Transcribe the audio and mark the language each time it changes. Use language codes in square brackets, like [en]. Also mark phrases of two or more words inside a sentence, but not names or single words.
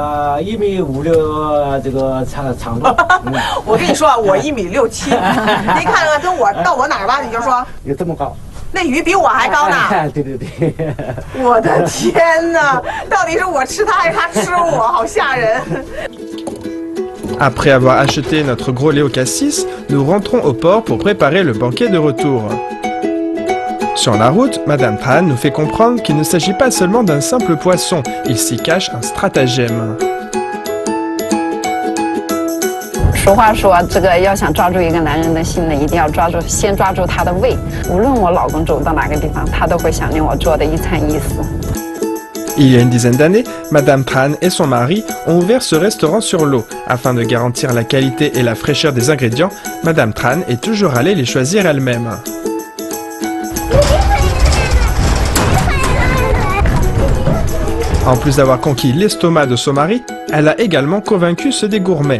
[zh] ？1.56 米这个。 长度，我跟你说啊，我1.67米，你看看跟我到我哪儿吧，你就说有这么高，那鱼比我还高呢。对。我的天哪，到底是我吃它还是它吃我？好吓人。 [fr] Après avoir acheté notre gros Leiocassis, nous rentrons au port pour préparer le banquet de retour. Sur la route, Madame Tran nous fait comprendre qu'il ne s'agit pas seulement d'un simple poisson, il s'y cache un stratagème. [zh] 俗话说，这个要想抓住一个男人的心呢，一定要先抓住他的胃。无论我老公走到哪个地方，他都会想念我做的一餐一食。 [fr] Il y a une dizaine d'années, Madame Tran et son mari ont ouvert ce restaurant sur l'eau. Afin de garantir la qualité et la fraîcheur des ingrédients, Madame Tran est toujours allée les choisir elle-même. En plus d'avoir conquis l'estomac de son mari, elle a également convaincu ceux des gourmets.